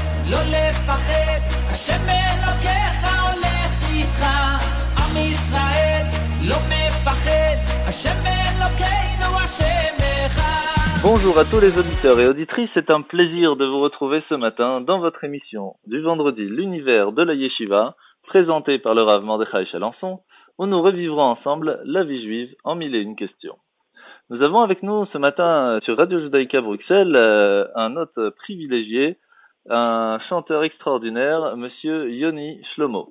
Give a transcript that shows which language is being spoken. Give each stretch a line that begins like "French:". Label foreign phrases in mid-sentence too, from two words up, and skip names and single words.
Hebrew: לא לפחד, השם אלוקיך הולך איתך. עם ישראל לא מפחד, השם אלוקינו השם אחד.
French: Bonjour à tous les auditeurs et auditrices, c'est un plaisir de vous retrouver ce matin dans votre émission du vendredi L'univers de la Yeshiva, présentée par le Rav Mordechai Chalençon, où nous revivrons ensemble la vie juive en 1001 questions. Nous avons avec nous ce matin sur Radio Judaïka Bruxelles un hôte privilégié, un chanteur extraordinaire, monsieur Yoni Shlomo.